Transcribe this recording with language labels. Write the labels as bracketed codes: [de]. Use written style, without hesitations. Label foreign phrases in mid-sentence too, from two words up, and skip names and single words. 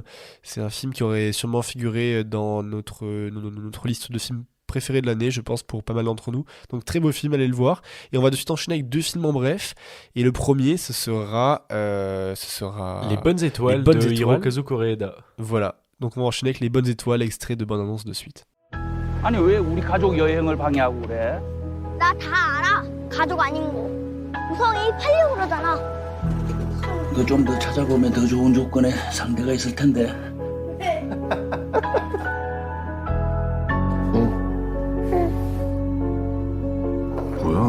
[fr] C'est un film qui aurait sûrement figuré dans notre liste de films préférés de l'année, je pense, pour pas mal d'entre nous. Donc très beau film, allez le voir. Et on va de suite enchaîner avec 2 films en bref. Et le premier, ce sera Les Bonnes Étoiles de Hirokazu Koreeda. Voilà. Donc on va enchaîner avec Les Bonnes Étoiles, extrait de bande-annonce de suite. [ko] 아니 왜 우리 가족 여행을 방해하고 그래? 나 다 알아. 가족 아닌 거. 우성이 팔려고 그러잖아. 너 좀 더 찾아보면 더 좋은 조건의 상대가 있을 텐데. 뭐야?